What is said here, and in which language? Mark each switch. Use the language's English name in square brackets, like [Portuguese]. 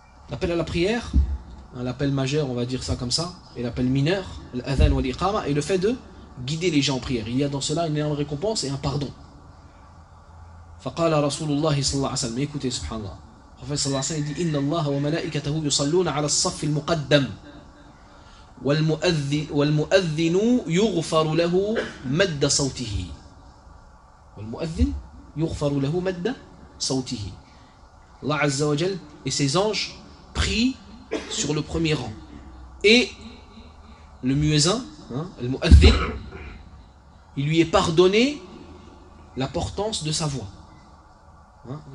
[French] L'appel à la prière, l'appel majeur, on va dire ça comme ça, et l'appel mineur, [Arabic] الْأَذَانِ وَالْإِقَامَةِ, [French] et le fait de guider les gens en prière. Il y a dans cela une énorme récompense et un pardon. [Arabic] فَقَالَ رَسُولُ اللَّهِ صَلَّى اللَّهُ عَلَيْهِ وَسَلَّمَ. [French] Écoutez, subhanallah. Le prophète [Arabic] صلى الله عليه وسلم [French] dit, [Arabic] إِنَّ اللَّهَ وَمَلَائِكَتَهُ يُصَلُّونَ عَلَى الصَّفِّ الْمُقَدَّمِ وَالْمُؤَذِّنُ يُغْفَرُ لَهُ مَدَّ صَوْتِهِ. وَالْمُؤَذِّنُ يُغْفَرُ لَهُ مَدَّ صَوْتِهِ. [French] Allah [Arabic] Azza wa Jal [French] et ses anges prient sur le premier rang. Et le muezzin, Al-Mu'adhdhin, il lui est pardonné la portance de sa voix. Hein?